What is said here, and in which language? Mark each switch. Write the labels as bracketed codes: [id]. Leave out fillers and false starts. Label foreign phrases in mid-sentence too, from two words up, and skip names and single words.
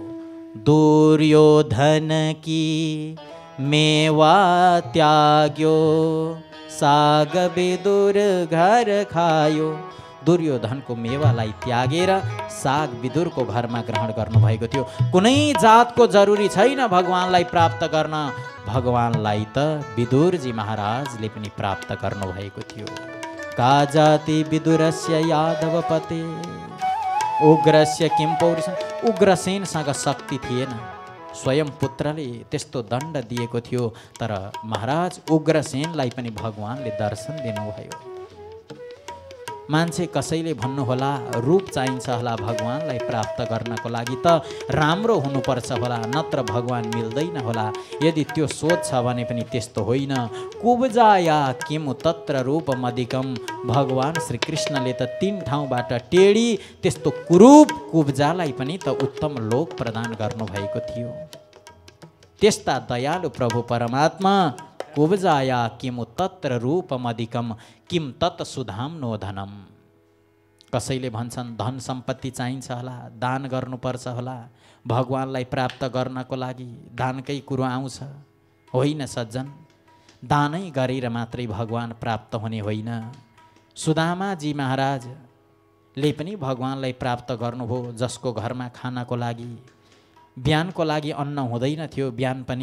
[hi] दुर्योधन की मेवा त्याग्यो साग विदुर घर खायो। [ne] दुर्योधनको मेवालाई त्यागेर साग विदुरको घरमा ग्रहण गर्नुभएको थियो। कुनै जातको जरुरी छैन भगवानलाई प्राप्त गर्न, भगवानलाई त विदुरजी महाराजले पनि प्राप्त गर्नुभएको थियो। [sa] का जाति विदुरस्य यादवपते उग्रस्य किम पौरुषम। [ne] उग्रसेनसँग शक्ति थिएन, स्वयं पुत्रले त्यस्तो दण्ड दिएको थियो, तर महाराज उग्रसेनलाई पनि भगवानले दर्शन दिनुभयो। मान्छे कसैले भन्नुहोला रूप चाहिन्छ होला भगवानलाई प्राप्त गर्नको लागि, त राम्रो हुनुपर्छ होला, नत्र भगवान मिल्दैन होला। यदि त्यो सोच छ भने पनि त्यस्तो होइन। [sa] कुब्जाया किमु तत्र रूपमधिकम। [ne] भगवान श्रीकृष्णले त 3 ठाउँबाट टेढी त्यस्तो कुरूप कुब्जालाई पनि त उत्तम लोक प्रदान गर्नुभएको थियो। त्यस्ता दयालु प्रभु परमात्मा [sa] कुब्जाया किमु तत्र रूपमधिकम किम तत् सुधाम नो धनम। [ne] कसैले भन्छन् धन सम्पत्ति चाहिन्छ होला, दान गर्नुपर्छ होला, भगवानलाई प्राप्त गर्नको लागि दानकै कुरो आउँछ। होइन सज्जन, दानै गरेर मात्रै भगवान प्राप्त हुने होइन। सुदामाजी महाराजले पनि भगवानलाई प्राप्त गर्नुभयो, जसको घरमा खानको लागि बिहानको लागि अन्न हुँदैन थियो बिहान पनि।